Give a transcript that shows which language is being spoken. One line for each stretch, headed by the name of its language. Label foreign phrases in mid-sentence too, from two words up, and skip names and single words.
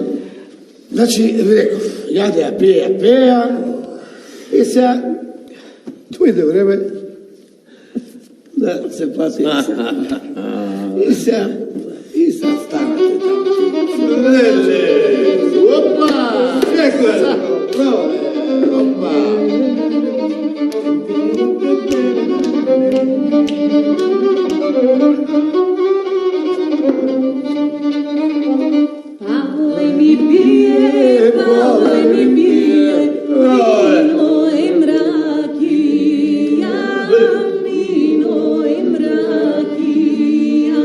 Macedonian: Значи, реков, јадеа, пеа, и сега дојде време да се плати. И сега станате таму. Опа! Pavle mi bije, vino i mrakija, vino i mrakija.